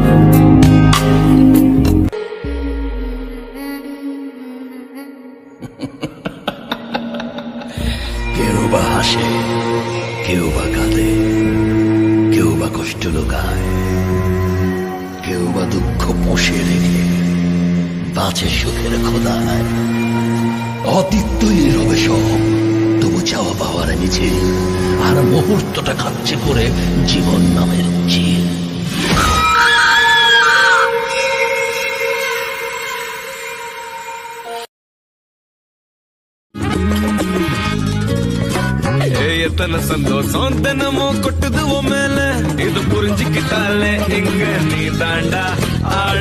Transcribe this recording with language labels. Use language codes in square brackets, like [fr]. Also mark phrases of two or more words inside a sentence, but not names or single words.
[bn] কেউ বা হাসে, কেউ বা কাঁদে, কেউ বা কষ্ট লুকায়, কেউ বা দুঃখ পোষে রেখে বাঁচে সুখের খোদায়। অতীতই রবে সব, তবু চাওয়া পাওয়ার মিছিল, আর মুহূর্তটা খাচ্ছে করে জীবন নামের চিল। [ta] எத்தனை சந்தோஷம் தினமும் கொட்டுதுவோ மேல, இது புரிஞ்சுக்கிட்டாலே இங்க நீ தாண்டா ஆள.